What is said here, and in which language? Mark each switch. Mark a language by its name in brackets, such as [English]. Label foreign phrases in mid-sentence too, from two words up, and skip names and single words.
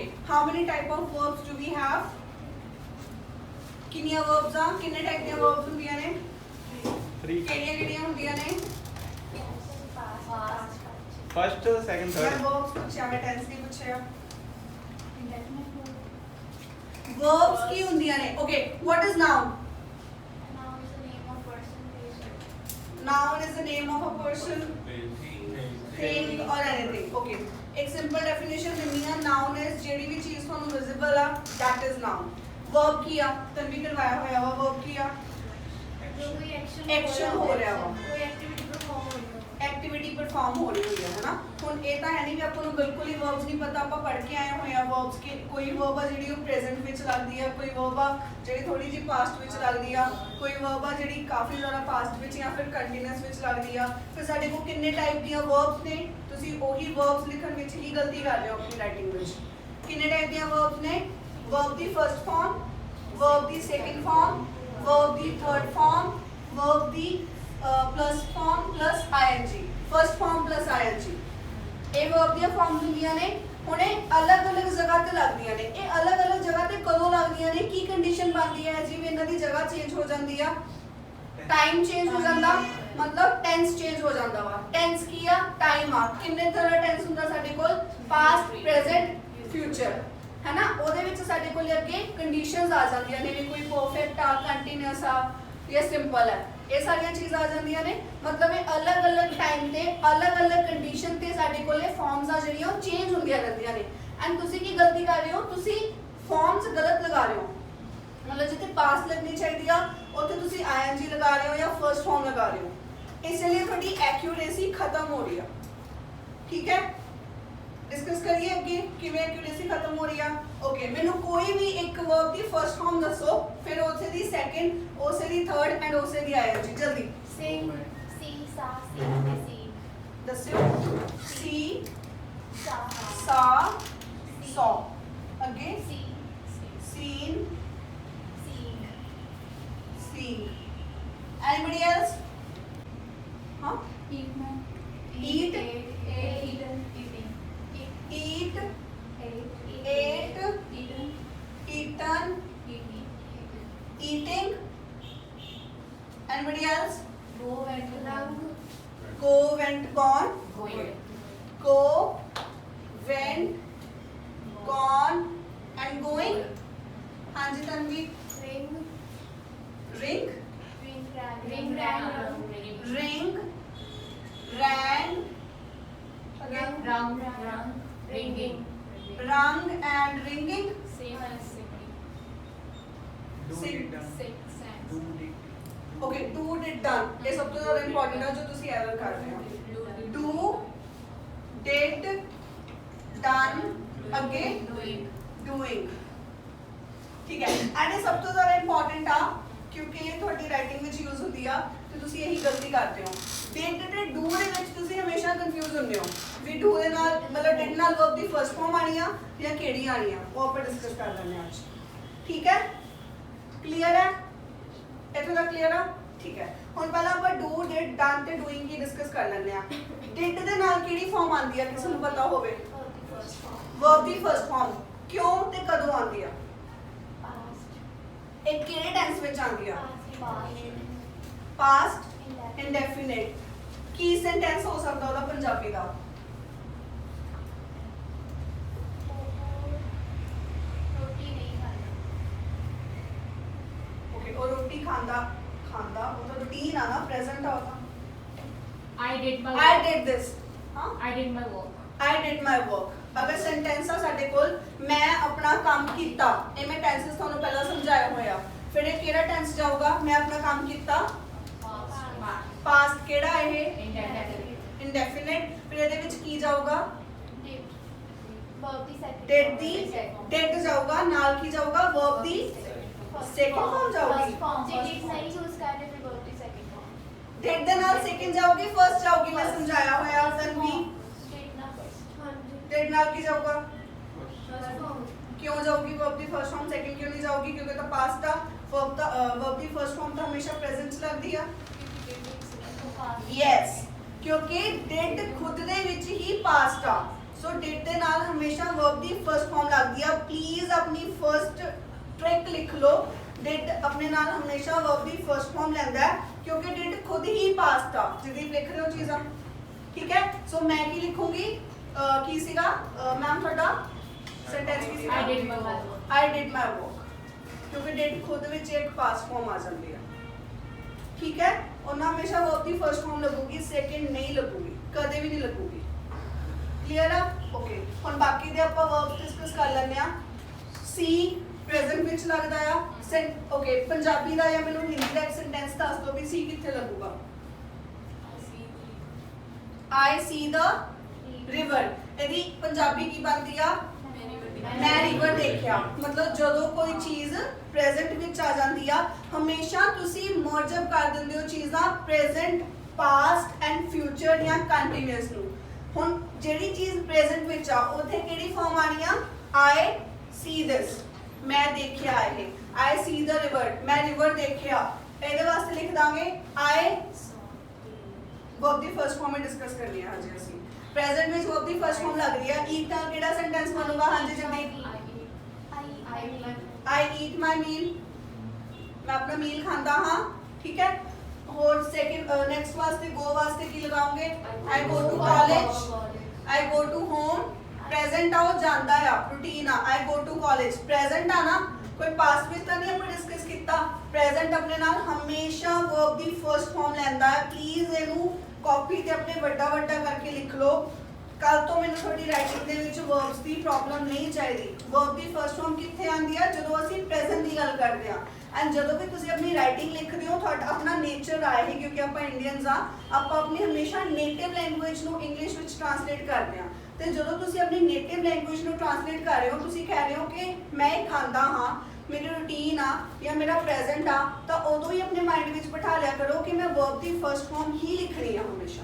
[English] how many type of verbs do we have? [Punjabi] ਕਿੰਨੀਆਂ verbs ਆ ਕਿੰਨੇ type ਦੀਆਂ verbs ਹੁੰਦੀਆਂ ਨੇ? 3 ਕਿਹੜੀਆਂ ਹੁੰਦੀਆਂ ਨੇ? [English] first second मैं थर्ड [Punjabi] verbs ਪੁੱਛਿਆ ਮੈਂ tense ਨਹੀਂ ਪੁੱਛਿਆ verbs ਕੀ ਹੁੰਦੀਆਂ ਨੇ? [English] Okay, what is noun? Noun is the name of a person, thing or anything. [Punjabi] Okay, एक [English] simple definition [Punjabi] ਦਿੰਦੀ ਹੈ [English] noun is [Punjabi] ਜਿਹੜੀ ਵੀ ਚੀਜ਼ ਤੁਹਾਨੂੰ visible ਆ [English] that is noun. [Punjabi] verb ਕੀ ਆ? ਤਨਵੀ ਕਰਵਾਇਆ ਹੋਇਆ ਵਾ verb ਕੀ ਆ? action ਹੋ ਰਿਹਾ ਵਾ, [English] activity perform [Hindi] हो रही हुई है ना। [Punjabi] ਹੁਣ ਇਹ ਤਾਂ ਹੈ ਨਹੀਂ ਵੀ ਆਪਾਂ ਨੂੰ ਬਿਲਕੁਲ ਹੀ verbs ਨਹੀਂ ਪਤਾ, ਆਪਾਂ ਪੜ੍ਹ ਕੇ ਆਏ ਹੋਏ ਆ verbs ਕਿ ਕੋਈ verb ਆ ਜਿਹੜੀ ਉਹ present ਵਿੱਚ ਲੱਗਦੀ ਆ, ਕੋਈ verb ਆ ਜਿਹੜੀ ਥੋੜੀ ਜਿਹੀ past ਵਿੱਚ ਲੱਗਦੀ ਆ, ਕੋਈ verb ਆ ਜਿਹੜੀ ਕਾਫੀ ਜ਼ਿਆਦਾ past ਵਿੱਚ ਜਾਂ ਫਿਰ continuous ਵਿੱਚ ਲੱਗਦੀ ਆ। ਫਿਰ ਸਾਡੇ ਕੋਲ ਕਿੰਨੇ ਟਾਈਪ ਦੀਆਂ verbs ਨੇ? ਤੁਸੀਂ ਉਹੀ verbs ਲਿਖਣ ਵਿੱਚ ਹੀ ਗਲਤੀ ਕਰ ਰਹੇ ਹੋ ਆਪਣੀ ਰਾਈਟਿੰਗ ਵਿੱਚ। ਕਿੰਨੇ ਟਾਈਪ ਦੀਆਂ verbs ਨੇ? [English] verb ਦੀ first form, verb ਦੀ second form, verb ਦੀ third form, verb ਦੀ plus form plus ing, first form plus ing। [Punjabi] ਇਹ verb ਦੀਆਂ forms ਹੁੰਦੀਆਂ ਨੇ। ਹੁਣ ਇਹ ਅਲੱਗ-ਅਲੱਗ ਜਗ੍ਹਾ ਤੇ ਲੱਗਦੀਆਂ ਨੇ। ਇਹ ਅਲੱਗ-ਅਲੱਗ ਜਗ੍ਹਾ ਤੇ ਕਦੋਂ ਲੱਗਦੀਆਂ ਨੇ? ਕੀ ਕੰਡੀਸ਼ਨ ਬਣਦੀ ਹੈ? ਜਿਵੇਂ ਇਹਨਾਂ ਦੀ ਜਗ੍ਹਾ ਚੇਂਜ ਹੋ ਜਾਂਦੀ ਆ, [English] time change [Punjabi] ਹੋ ਜਾਂਦਾ, ਮਤਲਬ [English] tense change [Punjabi] ਹੋ ਜਾਂਦਾ ਵਾ। ਟੈਂਸ ਕੀ ਆ? ਟਾਈਮ ਆ। ਕਿੰਨੇ ਤਰ੍ਹਾਂ ਟੈਂਸ ਹੁੰਦਾ ਸਾਡੇ ਕੋਲ? [English] past, present, future, [Punjabi] ਹੈ ਨਾ। ਉਹਦੇ ਵਿੱਚ ਸਾਡੇ ਕੋਲ ਅੱਗੇ ਕੰਡੀਸ਼ਨਸ ਆ ਜਾਂਦੀਆਂ ਨੇ ਵੀ ਕੋਈ ਪਰਫੈਕਟ ਆ, ਕੰਟੀਨਿਊਸ ਆ ਜਾਂ ਸਿੰਪਲ ਹੈ। ਇਹ ਸਾਰੀਆਂ ਚੀਜ਼ਾਂ ਆ ਜਾਂਦੀਆਂ ਨੇ। ਮਤਲਬ ਇਹ ਅਲੱਗ-ਅਲੱਗ ਟਾਈਮ ਤੇ ਅਲੱਗ-ਅਲੱਗ ਕੰਡੀਸ਼ਨ ਤੇ ਸਾਡੇ ਕੋਲੇ ਫਾਰਮਸ ਆ ਜਿਹੜੀਆਂ ਉਹ ਚੇਂਜ ਹੁੰਦੀਆਂ ਰਹਿੰਦੀਆਂ ਨੇ। ਐਂਡ ਤੁਸੀਂ ਕੀ ਗਲਤੀ ਕਰ ਰਹੇ ਹੋ? ਤੁਸੀਂ ਫਾਰਮਸ ਗਲਤ ਲਗਾ ਰਹੇ ਹੋ। ਮਤਲਬ ਜਿੱਥੇ ਪਾਸਟ ਲੱਗਣੀ ਚਾਹੀਦੀ ਆ ਉੱਥੇ ਤੁਸੀਂ ਆਈਐਨਜੀ ਲਗਾ ਰਹੇ ਹੋ ਜਾਂ [English] first form [Punjabi] ਲਗਾ ਰਹੇ ਹੋ। ਇਸ ਲਈ ਤੁਹਾਡੀ ਐਕਿਊਰੇਸੀ ਖਤਮ ਹੋ ਰਹੀ ਆ। ਠੀਕ ਹੈ, ਡਿਸਕਸ ਕਰੀਏ ਅੱਗੇ ਕਿਵੇਂ ਐਕਿਊਰੇਸੀ ਖਤਮ ਹੋ ਰਹੀ ਹੈ। ਓਕੇ, ਮੈਨੂੰ ਕੋਈ ਭੀ ਇੱਕ ਵਰਬ ਦੀ [English] first form [Punjabi] ਦੱਸੋ, ਫਿਰ ਉਸੇ ਦੀ ਸੈਕੰਡ, ਉਸੇ ਦੀ ਥਰਡ ਐਂਡ ਉਸੇ ਦੀ ਆਈਐਨਜੀ। जल्दी [English] sing, see, saw, see, see. दस्यो। see, saw, sow. [Punjabi] अगे [English] सी, सीन, सींग, sing. anybody else? [Punjabi] हाँ, [English] eat, Eat. eaten, eating, eat, ate, ate, eaten, eaten, eating, eating। Anybody else? go, went, Go, went, gone, going, go, went, gone and going। [Punjabi] हाँ जी तन्वी। [English] ring, ring, ring, ring, ran, again rung, ringing, rung and ringing। same as singing, Sing, sick, sang, okay, do, did, done। [Hindi] ये सब तो ज़्यादा important है जो तुसी error कर रहे हो। [English] Do, did, done, again doing, [Hindi] doing। ठीक है, एंड ये सब तो ज़्यादा important आ क्योंकि ये थोड़ी राइटिंग में यूज होती है तो तुसी यही गलती करते हो। [Punjabi] did ते do ਦੇ ਵਿੱਚ ਤੁਸੀਂ ਹਮੇਸ਼ਾ ਕਨਫਿਊਜ਼ ਹੁੰਦੇ ਹੋ ਵੀ do ਦੇ ਨਾਲ ਮਤਲਬ did ਨਾਲ verb ਦੀ [English] first form [Punjabi] ਆਣੀ ਆ ਜਾਂ ਕਿਹੜੀ ਆਣੀ ਆ, ਉਹ ਆਪਾਂ ਡਿਸਕਸ ਕਰ ਲੈਂਦੇ ਹਾਂ ਅੱਜ। ਠੀਕ ਹੈ, ਕਲੀਅਰ ਹੈ? ਇੱਥੋਂ ਤੱਕ ਕਲੀਅਰ ਆ? ਠੀਕ ਹੈ, ਹੁਣ ਪਹਿਲਾਂ ਆਪਾਂ [English] do, did, done [Punjabi] ਤੇ doing ਕੀ ਡਿਸਕਸ ਕਰ ਲੈਂਦੇ ਆ। did ਦੇ ਨਾਲ ਕਿਹੜੀ ਫਾਰਮ ਆਉਂਦੀ ਆ ਕਿਸੇ ਨੂੰ ਪਤਾ ਹੋਵੇ? verb ਦੀ [English] first form [Punjabi] ਕਿਉਂ ਤੇ ਕਦੋਂ ਆਉਂਦੀ ਆ? ਇਹ ਕਿਹੜੇ ਟੈਂਸ ਵਿੱਚ ਆਉਂਦੀ ਆ? [English] past, indefinite. [Punjabi] ਕੀ ਸੈਂਟੈਂਸ ਹੋ ਸਕਦਾ ਉਹਦਾ ਪੰਜਾਬੀ ਦਾ? ਓਕੇ, ਉਹ ਰੋਟੀ ਖਾਂਦਾ ਉਹ ਤਾਂ ਰੂਟੀਨ ਆ ਨਾ, ਪ੍ਰੈਜ਼ੈਂਟ ਆ ਉਹ ਤਾਂ। [English] I did my I work. did this। ਹਾਂ, I did my work. I did my work। [Punjabi] ਅਗਰ ਸੈਂਟੈਂਸ ਆ ਸਾਡੇ ਕੋਲ ਮੈਂ ਆਪਣਾ ਕੰਮ ਕੀਤਾ, ਇਹ ਮੈਂ ਟੈਂਸਸ ਤੁਹਾਨੂੰ ਪਹਿਲਾਂ ਸਮਝਾਇਆ ਹੋਇਆ। ਫਿਰ ਇਹ ਕਿਹੜਾ ਟੈਂਸ ਜਾਊਗਾ? ਮੈਂ ਆਪਣਾ ਕੰਮ ਕੀਤਾ, ਪਾਸਟ ਕਿਹੜਾ ਇਹ? ਇੰਡੈਫਿਨਿਟ। ਫਿਰ ਇਹਦੇ ਵਿੱਚ ਕੀ ਜਾਊਗਾ? ਡਿਡ ਦੀ ਡਿਡ ਜਾਊਗਾ, ਨਾਲ ਕੀ ਜਾਊਗਾ? ਵਰਬ ਦੀ [English] second form [Punjabi] ਜਾਊਗੀ। ਡਿਡ ਦੇ ਨਾਲ ਸੈਕੰਡ ਜਾਊਗੀ, ਫਰਸਟ ਜਾਊਗੀ। ਮੈਂ ਸਮਝਾਇਆ ਹੋਇਆ ਤਨਵੀ। ਡਿਡ ਨਾਲ ਕੀ ਜਾਊਗਾ? ਕਿਉਂ ਜਾਓਗੀ ਵਰਬ ਦੀ [English] first form second [Punjabi] ਕਿਉਂ ਨਹੀਂ ਜਾਓਗੀ? [Hindi] क्योंकि तो पास्ट था। [Punjabi] ਵਰਬ ਦੀ [English] first form [Punjabi] ਤੋ ਹਮੇਸ਼ਾ ਪ੍ਰੈਜ਼ੈਂਟ ਚ ਲੱਗਦੀ ਹੈ। ਯੈੱਸ, ਕਿਉਂਕਿ ਡਿਡ ਖੁਦ ਦੇ ਵਿਚ ਹੀ ਪਾਸਟ ਆ, ਸੋ ਡਿਡ ਦੇ ਨਾਲ ਹਮੇਸ਼ਾ ਵਰਬ ਦੀ [English] first form [Punjabi] ਲੱਗਦੀ ਹੈ ਪਲੀਜ਼ ਅਪਨੀ [English] first trick [Punjabi] ਲਿਖ ਲਓ, ਡਿਡ ਅਪਨੇ ਨਾਲ ਹਮੇਸ਼ਾ ਵਰਬ ਦੀ [English] first form [Punjabi] ਲੈਂਦਾ ਹੈ ਕਿਉਂਕਿ ਡਿਡ ਖੁਦ ਹੀ ਪਾਸਟ ਆ ਜਿਦੀ ਲਿਖ ਰਹੇ ਹੋ ਚੀਜ਼ਾਂ, ਠੀਕ ਹੈ। ਸੋ ਮੈਂ ਕੀ ਲਿਖੂੰਗੀ ਕੀ ਸੀਗਾ ਮੈਮ ਥੋੜ੍ਹਾ ਸੈਂਟੈਂਸ ਕੀ ਸੀਗਾ [English] I did my work. I did my work [Punjabi] ਕਿਉਂਕਿ ਡਿਡ ਖੁਦ ਵਿਚ ਇੱਕ [English] past form [Punjabi] ਆ ਜਾਤੀ ਹੈ, ਠੀਕ ਹੈ। ਔਰ ਹਮੇਸ਼ਾ ਵਰਬ ਦੀ [English] first form [Punjabi] ਲੱਗੂਗੀ, ਸੈਕੰਡ ਨਹੀਂ ਲੱਗੂਗੀ, ਕਦੇ ਭੀ ਨਹੀਂ ਲੱਗੂਗੀ, ਕਲੀਅਰ ਹੈ। ਓਕੇ ਹੁਣ ਬਾਕੀ ਦੇ ਆਪਾਂ [English] verbs discuss [Punjabi] ਕਰ ਲੈਂਦੇ ਆ। [English] see present [Punjabi] ਵਿਚ ਲੱਗਦਾ ਆ ਓਕੇ ਪੰਜਾਬੀ ਦਾ ਯਾ ਮੈਨੂੰ ਹਿੰਦੀ ਦਾ ਇੱਕ ਸੈਂਟੈਂਸ ਦੱਸ ਦੋ ਭੀ ਸੀ ਕਿੱਥੇ ਲੱਗੂਗਾ। [English] I see the river [Punjabi] ਇਹਦੀ ਪੰਜਾਬੀ ਕੀ ਬਣਦੀ ਆ ਮੈਂ ਰਿਵਰ ਦੇਖਿਆ। मतलब ਜਦੋਂ ਕੋਈ ਚੀਜ਼ ਪ੍ਰੈਜ਼ੈਂਟ ਵਿੱਚ ਆ ਜਾਂਦੀ ਆ ਹਮੇਸ਼ਾ ਤੁਸੀਂ [English] merge up [Punjabi] ਕਰ ਦਿੰਦੇ ਹੋ ਚੀਜ਼ਾਂ [English] present past and future [Punjabi] ਜਾਂ ਕੰਟੀਨਿਊਸ ਨੂੰ। ਹੁਣ ਜਿਹੜੀ ਚੀਜ਼ ਪ੍ਰੈਜ਼ੈਂਟ ਵਿੱਚ ਆ ਉੱਥੇ ਕਿਹੜੀ ਫਾਰਮ ਆਣੀ ਆ [English] I see this [Punjabi] ਮੈਂ ਦੇਖਿਆ ਇਹ [English] I see the river [Punjabi] मैं river देखिया। ਇਹਦੇ ਵਾਸਤੇ ਲਿਖ ਦਾਂਗੇ [English] I verb [Punjabi] ਦੀ [English] first form [Punjabi] ਹੀ ਡਿਸਕਸ ਕਰਨੀ ਹੈ ਹਾਂਜੀ ਅਸੀਂ। ਪ੍ਰੈਜ਼ੈਂਟ ਵਿੱਚ वर्ब ਦੀ [English] first form [Punjabi] ਲੱਗ ਰਹੀ ਹੈ ਈਟ ਦਾ ਕਿਹੜਾ ਸੈਂਟੈਂਸ ਬਣੂਗਾ ਹਾਂਜੀ ਜਲਦੀ [English] I eat my meal [Punjabi] ਮੈਂ ਅਪਨਾ ਮੀਲ ਖਾਤਾ ਹਾਂ, ਠੀਕ ਹੈ। और [English] second next [Punjabi] ਵਾਸਤੇ ਗੋ ਵਾਸਤੇ ਕੀ ਲਗਾਓਗੇ [English] I go to college I go to home [Punjabi] ਪ੍ਰੈਜ਼ੈਂਟ ਆਓ ਜਾਂਦਾ ਆ ਰੂਟੀਨ ਆ [English] I go to college [Punjabi] ਪ੍ਰੈਜ਼ੈਂਟ ਆ ਨਾ ਕੋਈ ਪਾਸਟ ਵਿੱਚ ਤਾਂ ਨਹੀਂ ਆਪਾਂ ਡਿਸਕਸ ਕੀਤਾ। ਪ੍ਰੈਜ਼ੈਂਟ ਆਪਣੇ ਨਾਲ ਹਮੇਸ਼ਾ ਵਰਬ ਦੀ [English] first form [Punjabi] ਲੈਂਦਾ ਹੈ। ਪਲੀਜ਼ ਇਹਨੂੰ ਕਾਪੀ ਤੇ ਆਪਣੇ ਵੱਡਾ ਵੱਡਾ ਕਰਕੇ ਲਿਖ ਲਓ। ਕੱਲ ਤੋਂ ਮੈਨੂੰ ਤੁਹਾਡੀ ਰਾਈਟਿੰਗ ਦੇ ਵਿੱਚ ਵਰਬਸ ਦੀ ਪ੍ਰੋਬਲਮ ਨਹੀਂ ਚਾਹੀਦੀ। ਵਰਬ ਦੀ [English] first form [Punjabi] ਕਿੱਥੇ ਆਉਂਦੀ ਆ ਜਦੋਂ ਅਸੀਂ ਪ੍ਰੈਜ਼ੈਂਟ ਦੀ ਗੱਲ ਕਰਦੇ ਆ ਐਂਡ ਜਦੋਂ ਵੀ ਤੁਸੀਂ ਆਪਣੀ ਰਾਈਟਿੰਗ ਲਿਖਦੇ ਹੋ ਤੁਹਾਡਾ ਆਪਣਾ ਨੇਚਰ ਆਏ ਹੀ ਕਿਉਂਕਿ ਆਪਾਂ ਇੰਡੀਅਨਸ ਆ ਆਪਾਂ ਆਪਣੀ ਹਮੇਸ਼ਾ [English] native language [Punjabi] ਨੂੰ ਇੰਗਲਿਸ਼ ਵਿੱਚ ਟ੍ਰਾਂਸਲੇਟ ਕਰਦੇ ਆ ਤੇ ਜਦੋਂ ਤੁਸੀਂ ਆਪਣੀ [English] native language [Punjabi] ਨੂੰ ਟ੍ਰਾਂਸਲੇਟ ਕਰ ਰਹੇ ਹੋ ਤੁਸੀਂ ਕਹਿ ਰਹੇ ਹੋ ਕਿ ਮੈਂ ਇਹ ਖਾਂਦਾ ਹਾਂ ਮੇਰੀ ਰੂਟੀਨ ਆ ਯਾ ਮੇਰਾ ਪ੍ਰੈਜ਼ੈਂਟ ਆ ਤੋ ਉਦੋਂ ਹੀ ਅਪਨੇ ਮਾਈਂਡ ਮੇਂ ਬਿਠਾ ਲਿਆ ਕਰੋ ਕਿ ਮੈਂ ਵਰਬ ਕੀ [English] first form [Punjabi] ਹੀ ਲਿਖਣੀ ਹੈ ਹਮੇਸ਼ਾ।